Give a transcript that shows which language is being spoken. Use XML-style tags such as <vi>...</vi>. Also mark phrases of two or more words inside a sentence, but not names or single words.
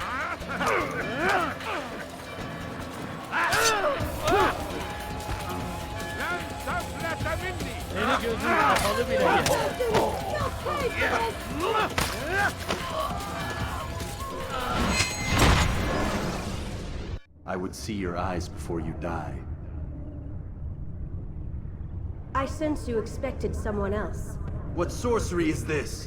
<ar>لن تفلت مني!</ar> <tr>Seni gözün kapalı bile yener.</tr> <en>I would see your eyes before you die. I sense you expected someone else. What sorcery is this?</en>